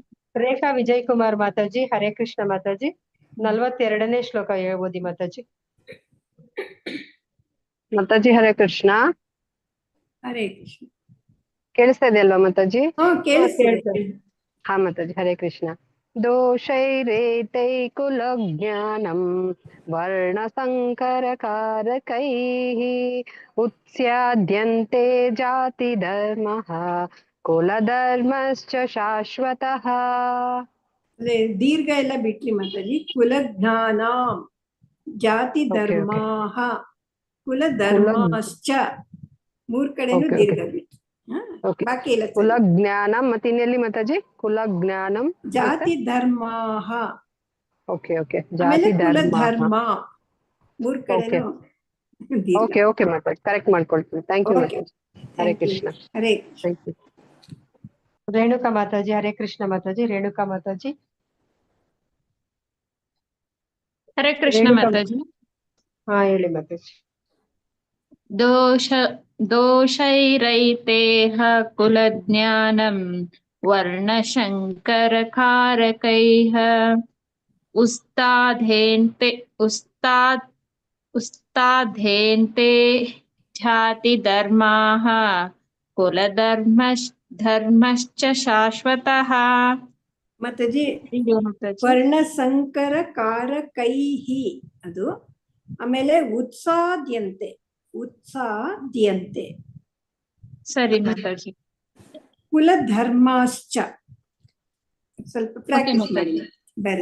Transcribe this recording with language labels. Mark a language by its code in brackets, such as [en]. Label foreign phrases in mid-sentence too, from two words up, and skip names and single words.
[kn] ರೇಖಾ ವಿಜಯ್ ಕುಮಾರ್ ಮಾತಾಜಿ ಹರೇ ಕೃಷ್ಣ ಮಾತಾಜಿ 42ನೇ ಶ್ಲೋಕ ಓದಿ ಮಾತಾಜಿ ಮಾತಾಜಿ ಹರೇ ಕೃಷ್ಣ ಹರೇ ಕೃಷ್ಣ ಕೇಳಿಸ್ತಾ ಇದೆ ಅಲ್ವಾ ಮಾತಾಜಿ ಕೇಳಿಸ್ತಾ ಇದೆ ಹಾ ಮಾತಾಜಿ ಹರೇ ಕೃಷ್ಣ [sa] दोषैरेतै कुलज्ञानं वर्णसङ्करकारकैः उत्स्याद्यन्ते जातिधर्मः कुलधर्मश्च शाश्वतः. [kn] ಅದೇ ದೀರ್ಘ ಎಲ್ಲ ಬಿಟ್ರಿ ಮಾತಾಜಿ. [sa] ಕುಲಜ್ಞಾನ, ಜಾತಿ ಧರ್ಮಾಹ, ಕುಲಧರ್ಮಾಶ್ಚ, [kn] ಮೂರ್ ಕಡೆನೂ ದೀರ್ಘ ಬಿಟ್ರಿ. ಬಾಕಿ ಇಲ್ಲ. ಕುಲಜ್ಞಾನಂ ಮತ್ತೆ ಇನ್ನೆಲ್ಲಿ ಮಾತಾಜಿ? ಕುಲಜ್ಞಾನಂ, [sa] ಜಾತಿ ಧರ್ಮಾಹ, [en] OK OK, [kn] ಆಮೇಲೆ ಜಾತಿ ಕುಲಧರ್ಮ, ಮೂರ್ ಕಡೆನೂ ದೀರ್ಘ. [en] OK OK [kn] ಮಾತಾಜಿ, ಕರೆಕ್ಟ್ ಮಾಡ್ಕೊಳ್ತೀನಿ. [en] thank you [kn] ಮಾತಾಜಿ. ಹರೇ ಕೃಷ್ಣ. ಹರೇ [en] thank you. [kn] ರೇಣುಕಾ ಮಾತಾಜಿ. ಹರೇ ಕೃಷ್ಣ ಮಾತಾಜಿ. ರೇಣುಕಾ ಮಾತಾಜಿ. ಹರೇ ಕೃಷ್ಣ ಮಾತಾಜಿ. ಹಾ ಹೇಳಿ ಮಾತಾಜಿ. [sa] दोषैरैतेह कुलज्ञानं वर्णशङ्करकारकैः उस्ताद्धेन्ते जातिधर्माः कुलधर्मश्च शाश्वतः. [kn] ಮಾತಾಜಿ [sa] ವರ್ಣಸಂಕರ ಕಾರಕೈಹಿ [kn] ಅದು, ಆಮೇಲೆ [sa] ಉತ್ಸಾದ್ಯಂತೆ, ಉತ್ಸಾದ್ಯಂತೆ. [kn] ಸರಿ ಮಾತಾಜಿ. ಕುಲಧರ್ಮಾಶ್ಚ ಸ್ವಲ್ಪ ಪ್ರಾಕ್ಟೀಸ್ ಮಾಡಿ ಬೇರೆ.